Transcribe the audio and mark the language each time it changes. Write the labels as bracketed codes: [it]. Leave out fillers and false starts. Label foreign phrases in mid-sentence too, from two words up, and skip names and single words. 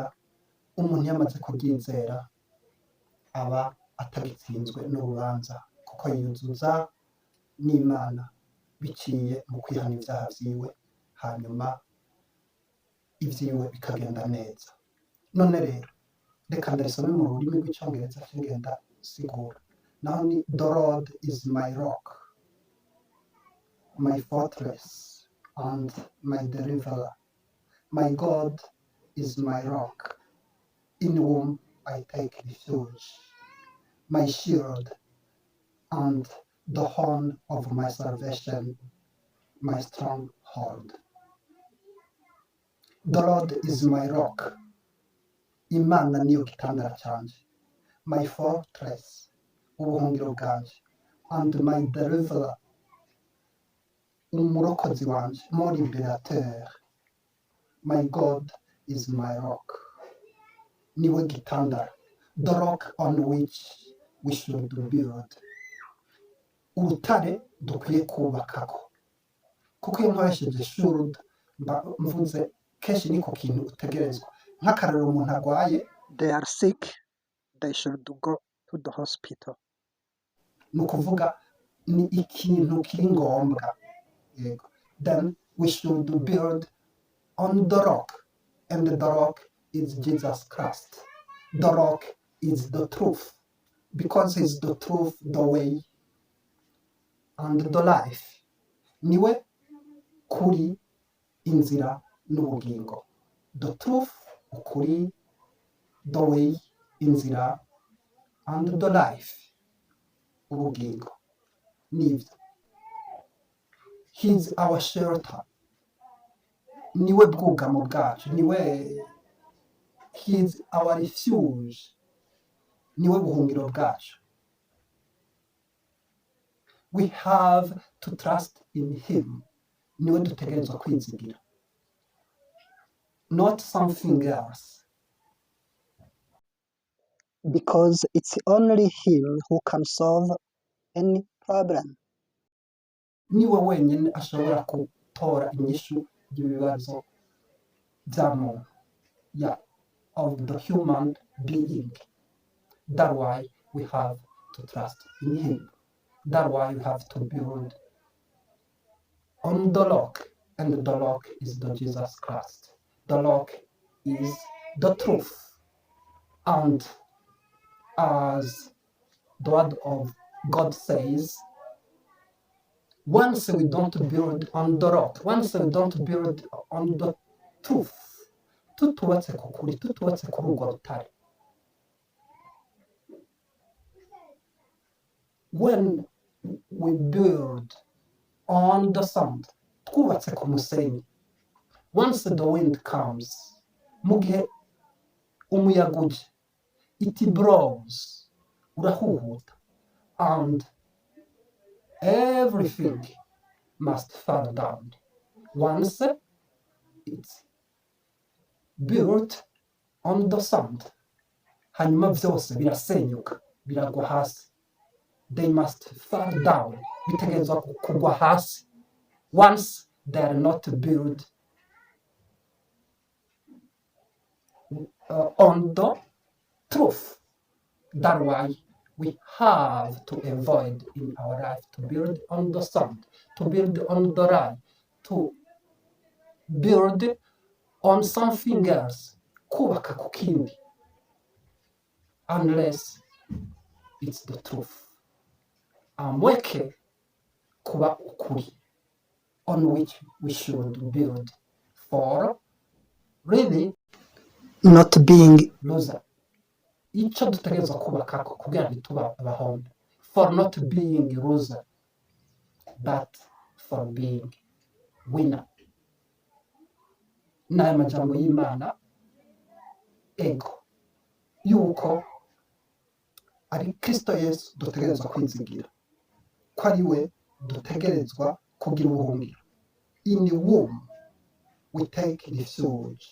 [rn] Umuntu yamaze kuryizera aba atagitsinzwe n'urubanza, kuko yuzuza n'Imana biciye mu kwihana ibyaha vyiwe, hanyuma ivyiwe bikagenda neza. None rero reka ndarisome mu rurimi rw'icyongereza kigenda sigura. Naho ni [en] the Lord is my rock, my fortress and my deliverer, my God is my rock, in whom I take refuge, my shield and the horn of my salvation, my stronghold. The Lord is my rock, [rn] Imana niyo gitandara canje, [en] my fortress, [rn] ubuhungiro bwanje, [en] and my deliverer, [rn] umurokozi wanje, [fr] mon liberateur. [en] My God is my rock, [rn] niwe gitandara, [en] the rock on which we should build, [rn] urutare dukwiye kubakako. Kuko iyo nkoresheje should mvuze kenshi niko kintu utegerezwa. Nk'akarero umuntu arwaye, [en] they are sick, they should go to the hospital. [rn] Ni ukuvuga ni ikintu kiri ngombwa, yego. [en] Then we should build on the rock, and the rock is Jesus Christ. The rock is the truth, because he's the truth, the way and the life. [rn] Niwe kuri, inzira n'ubugingo. [en] The truth, ukuri, the way, inzira, and the life, [rn] ubugingo. Nivyo. [en] He's our shelter. [rn] Niwe bwugamo bwacu, niwe, [en] he's our refuge. [rn] Niwe buhungiro bwacu. [en] We have to trust in him. [rn] Niwe dutegerezwa kwizigira, [en] not something else. because it's only him who can solve any problem. [rn] Niwe wenyine ashobora gutora inyishu y'ibibazo bya muntu, [en] of the human being. That's why we have to trust in him. That's why you have to build on the rock, and the rock is the Jesus Christ. The rock is the truth. And as the word of God says, once we don't build on the rock, once we don't build on the truth, [rn] tutubatse ku kuri, tutubatse kuri urwo rutare, [en] when we build on the sand, [rn] twubatse ku musenyi, [en] once the wind comes, [rn] mu gihe umuyaga uje, [en] it blows, urahuhuta, and everything must fall down. Once it's built on the sand, [rn] hanyuma byose birasenyuka, biragwa hasi. [en] They must fall down, [rn] bitegerezwa kugwa hasi. [en] Once they are not built on the truth. That's why we have to avoid in our life to build on the sand, to build on the right, to build on something else, [rn] kubaka ku kindi, [en] unless it's the truth. [rn] Amweke kuba ukuri, [en] on which we should build, for really not being loser. [rn] Icyo dutegerezwa kubaka kugira ntituba abahombe, [en] for not being loser, but for being winner. [rn] N'aya majambo y'Imana, ego yuko ari Kristo Yesu dutegerezwa kwizigira, ko ari we dutegerezwa kugira ubuhungiro. [en] In whom we take refuge.